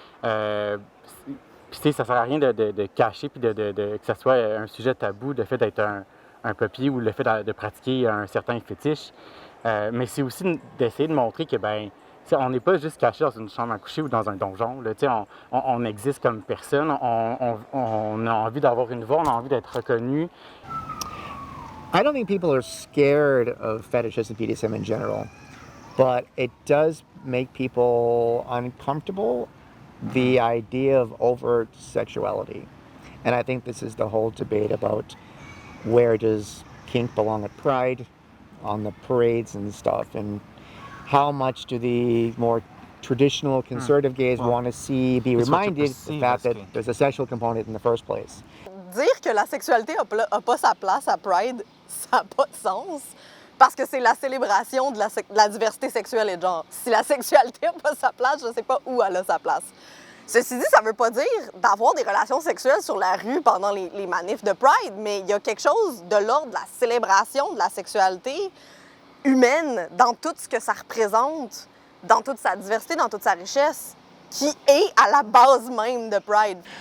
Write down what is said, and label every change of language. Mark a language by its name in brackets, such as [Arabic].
[French] Puis, tu sais, ça sert à rien de cacher puis que ça soit un sujet tabou, le fait d'être un puppy ou le fait de pratiquer un certain fétiche. Mais c'est aussi d'essayer de montrer que, on n'est pas juste caché dans une chambre à coucher ou dans un donjon. Là, on existe comme personne, on a envie d'avoir une voix, on a envie d'être reconnu. [English] I don't think people are scared of fetishes and BDSM in general, but it does make people uncomfortable, the idea of overt sexuality. And I think this is the whole debate about where does kink belong at Pride, on the parades and stuff, and how much do the more traditional conservative gays want to be reminded of the fact that there's a sexual component in the first place. [French] Dire que la sexualité n'a pas sa place à Pride, ça n'a pas de sens. Parce que c'est la célébration de la diversité sexuelle et de genre. Si la sexualité n'a pas sa place, je ne sais pas où elle a sa place. Ceci dit, ça ne veut pas dire d'avoir des relations sexuelles sur la rue pendant les manifs de Pride, mais il y a quelque chose de l'ordre de la célébration de la sexualité humaine dans tout ce que ça représente, dans toute sa diversité, dans toute sa richesse, qui est à la base même de Pride.